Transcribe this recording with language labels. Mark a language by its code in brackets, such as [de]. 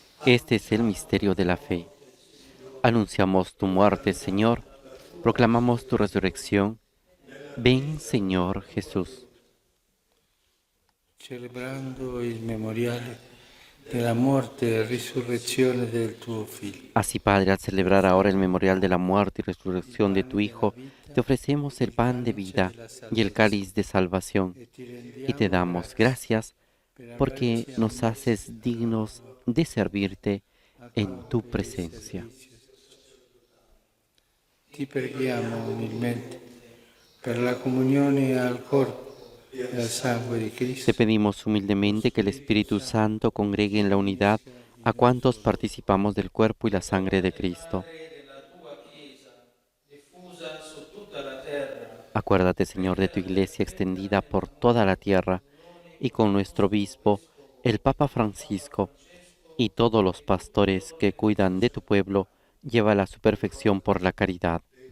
[es] Este es el misterio de la fe. Anunciamos tu muerte, Señor, proclamamos tu resurrección. Ven, Señor Jesús. [it] Celebrando il memoriale della morte e risurrezione del tuo Figlio. [es] Así, Padre, al celebrar ahora el memorial de la muerte y resurrección de tu Hijo, te ofrecemos el pan de vida y el cáliz de salvación, y te damos gracias porque nos haces dignos de servirte en tu presencia. [it] Ti preghiamo umilmente per la comunione al corpo e al sangue di Cristo. [es] Te pedimos humildemente que el Espíritu Santo congregue en la unidad a cuantos participamos del cuerpo y la sangre de Cristo. Acuérdate, Señor, de tu Iglesia extendida por toda la tierra y con nuestro obispo, el Papa Francisco, y todos los pastores que cuidan de tu pueblo, llévala a su perfección por la caridad.